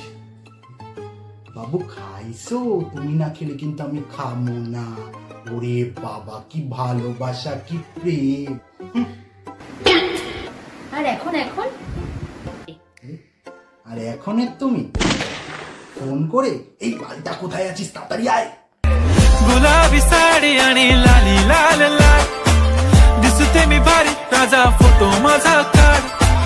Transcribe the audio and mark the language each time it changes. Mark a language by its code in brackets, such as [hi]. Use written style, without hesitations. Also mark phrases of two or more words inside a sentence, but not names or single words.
[bn] বাবু খাইছো? তুমি না খেলে কিন্তু আমি খাবো না। ওরে বাবা, কি ভালোবাসা, কি প্রেম। আর এখন আর এখনের তুমি ফোন করে এই বালটা কোথায় আছিস, তাড়াতাড়ি আয়। [mr] गुलाबी साडी आणि लाली लाल लाल दिसते मी भारी, ताजा फोटो माझा काढ।